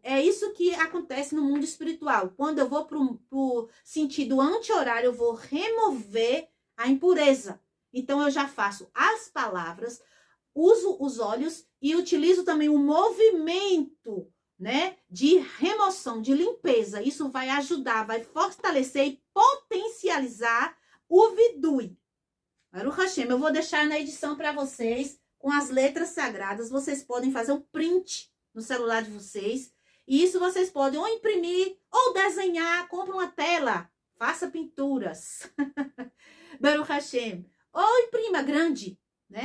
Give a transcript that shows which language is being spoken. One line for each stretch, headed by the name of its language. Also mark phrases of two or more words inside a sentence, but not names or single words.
Portuguese: É isso que acontece no mundo espiritual. Quando eu vou para o sentido anti-horário, eu vou remover a impureza. Então, eu já faço as palavras, uso os olhos e utilizo também o movimento, né, de remoção, de limpeza. Isso vai ajudar, vai fortalecer e potencializar o vidui.
Hebrew: ברוך השם,
Portuguese: eu vou deixar na edição para vocês com as letras sagradas. Vocês podem fazer um print no celular de vocês. E isso vocês podem ou imprimir ou desenhar. Compre uma tela. Faça pinturas.
Hebrew: ברוך השם.
Portuguese: Ou imprima grande, né?